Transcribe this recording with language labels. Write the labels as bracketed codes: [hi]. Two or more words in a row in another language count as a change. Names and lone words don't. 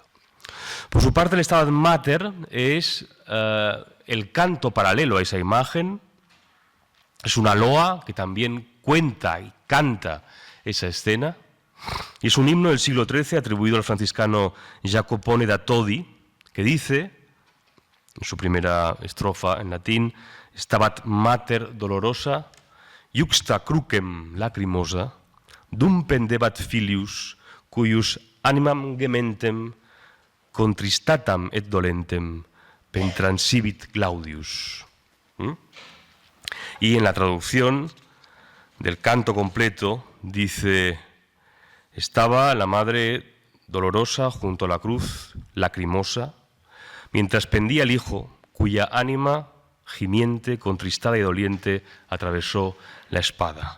[es] Por su parte, el Stabat Mater es el canto paralelo a esa imagen. Es una loa que también cuenta y canta esa escena. Y es un himno del siglo XIII atribuido al franciscano Jacopone da Todi, que dice, en su primera estrofa en latín, [la] Stabat Mater dolorosa, iuxta crucem lacrimosa, dum pendebat filius, cuius animam gementem, contristatam et dolentem, pentransibit Claudius. [es] Y en la traducción del canto completo dice, estaba la madre dolorosa junto a la cruz, lacrimosa, mientras pendía el Hijo, cuya ánima, gimiente, contristada y doliente, atravesó la espada.